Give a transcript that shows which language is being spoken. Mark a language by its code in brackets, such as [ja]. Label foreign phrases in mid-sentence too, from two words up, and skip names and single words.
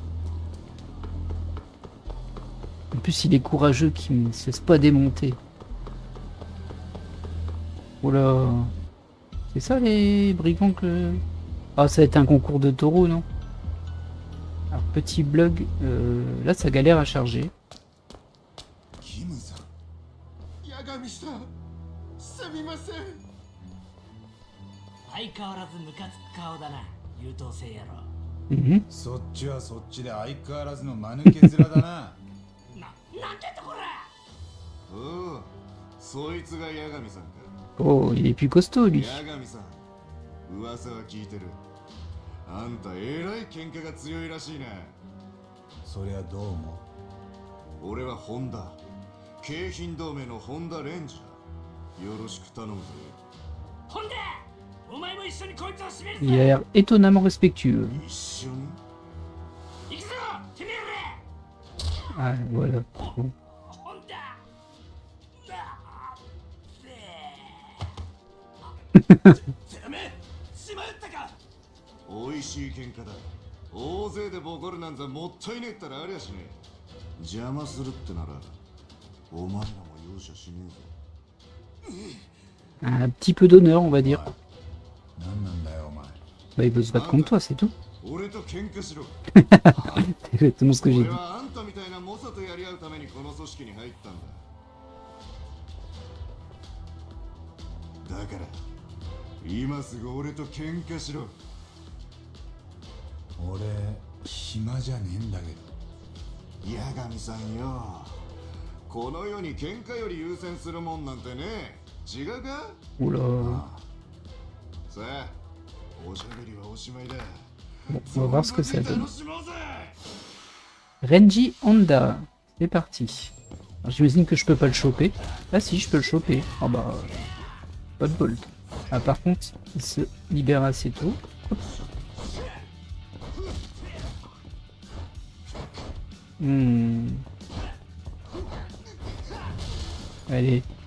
[fr] En plus, il est courageux, Kim, ne cesse pas démonter. Oh là. C'est ça les brigands que... Ah, ça va être un concours de taureaux, non? Alors, petit blog. Là, ça galère à charger. [ja] Kim-san. Yagami-san. すみません。相変わらずムカつく顔だな、優等生野郎。 Mhm. そっちはそっちで相変わらずの間抜け面だな。なんてとこら。おう、そいつが八神さんか。 [fr] Oh, il est plus costaud, lui. [ja] 八神さん、噂は聞いてる。あんたえらい喧嘩が強いらしいな。そりゃどうも。俺はホンダ、京浜同盟のホンダレンジャー。よろしく頼むぜ。ほんで、お前も一緒にこいつを締める [fr] Il a l'air étonnamment respectueux. [ja] 一緒に行くぞ、てめえ [fr] Ah, voilà. Bon. [ja] ほんだ。てめえ、しまったか。おいしい喧嘩だ。大勢でボコるなんざもったいねえったらありゃしねえ。邪魔するってなら、お前らも容赦しねえぞ。 [fr] Un petit peu d'honneur, on va dire. [ja] 何なんだよお前。 [fr] Bah, il veut se battre contre toi, c'est tout. [ja] 俺と喧嘩しろ。 [fr] C'est exactement ce que j'ai [ja] 俺 [fr] dit. [ja] はあんたみたいな猛者とやり合うためにこの組織に入ったんだ。だから今すぐ俺と喧嘩しろ。俺暇じゃねえんだけど。八神さんよ、この世に喧嘩より優先するもんなんてね、違うか？ [fr] Oula. [ja] さあ、おしゃべりはおしまいだ。 [fr] Bon, on va voir ce que ça donne. [ja] 楽しもうぜ。 [fr] Renji Honda. C'est parti. Alors, j'imagine que je peux pas le choper. Ah si, je peux le choper. Ah bah... Pas de bol. Ah par contre, il se libère assez tôt. Hop. Allez.